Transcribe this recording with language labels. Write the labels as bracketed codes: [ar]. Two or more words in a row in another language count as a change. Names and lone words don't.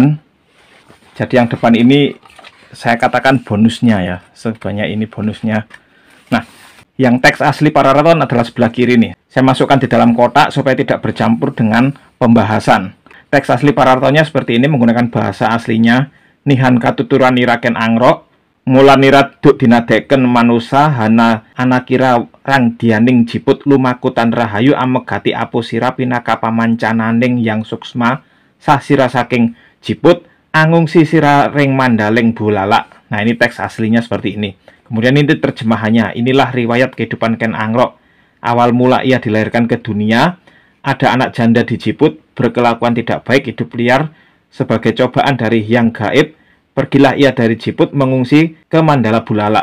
[id] Jadi yang depan ini saya katakan bonusnya ya. Sebanyak ini bonusnya. Nah, yang teks asli Pararaton adalah sebelah kiri nih. Saya masukkan di dalam kotak supaya tidak bercampur dengan pembahasan. Teks asli Pararatonnya seperti ini menggunakan bahasa aslinya. [kaw] Nihan katuturan Iraken Angrok, mula nirat duk dinadeken manusa hana anakira rang dianing jiput lumakutan rahayu amegati apusira pinaka pamancananing yang suksma sasira saking jiput angung sisira ring mandaling bulala. [id] Nah, ini teks aslinya seperti ini. Kemudian ini terjemahannya. Inilah riwayat kehidupan Ken Angrok. Awal mula ia dilahirkan ke dunia, ada anak janda di Jiput, berkelakuan tidak baik, hidup liar. Sebagai cobaan dari yang gaib, pergilah ia dari Jiput mengungsi ke Mandala Bulala.